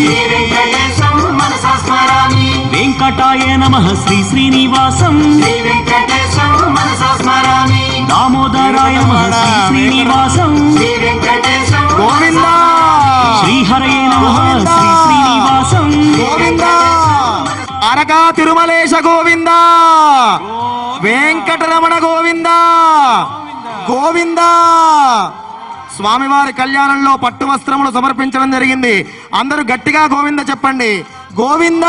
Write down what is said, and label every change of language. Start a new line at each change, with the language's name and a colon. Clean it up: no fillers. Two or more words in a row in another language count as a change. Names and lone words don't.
Sanskrit: वेंकटाय नमः श्री श्रीनिवासं. दामोदराय नमः श्री श्रीनिवासं.
Telugu: గోవింద.
Sanskrit: श्रीहरये नमः श्री श्रीनिवासं.
Telugu: గోవింద. ద్వారకా తిరుమలేశ గోవింద, వెంకటరమణ గోవింద గోవింద. స్వామివారి కళ్యాణంలో పట్టు వస్త్రములు సమర్పించడం జరిగింది. అందరూ గట్టిగా గోవింద చెప్పండి. గోవింద